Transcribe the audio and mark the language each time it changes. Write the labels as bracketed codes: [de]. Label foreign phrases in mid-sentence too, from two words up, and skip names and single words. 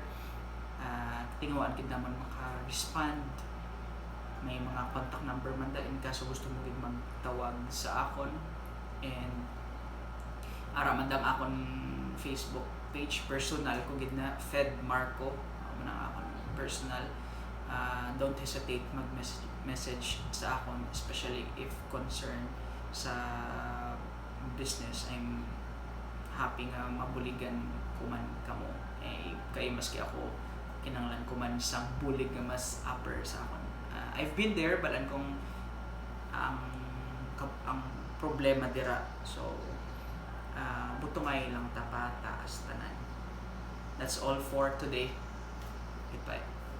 [hil] Tinguan gid naman maka-respond. May mga contact number man da in kaso gusto mo gid magtawag sa akon. And ara man dang akon Facebook page personal ko gid na Fed Marco, amo na akon personal. [en] Don't hesitate [hil] mag-message sa akon, [en] especially if concerned sa business. I'm happy [hil] nga mabuligan ko man kamo. Kay maski ako kinanglan ko man sang bulig nga mas upper sa akon. [en] I've been there, [hil] but kung ang problema dira, so butungay lang taas tanan. [en] That's all for today. Goodbye.